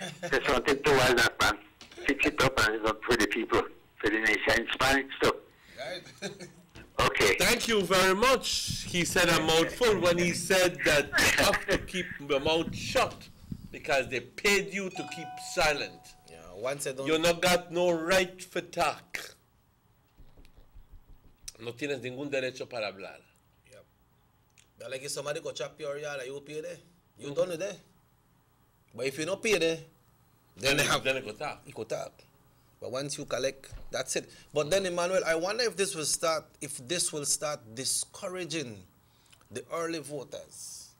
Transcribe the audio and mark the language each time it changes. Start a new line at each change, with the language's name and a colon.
English: Say something towards that, man. Fix it up and it's up for the people, for the nation in Spanish too. Okay. Thank you very much. He said a mouthful when he said that you have to keep your mouth shut because they paid you to keep silent. Yeah, once I don't. You not got no right for talk.
Spanish: No tienes ningún derecho para hablar.
English: Yep. But like if somebody go chop your yard, you pay there. You done it there. But if you don't pay there, then they go talk. But once you collect, that's it. But then, Emmanuel, I wonder if this will start discouraging the early voters.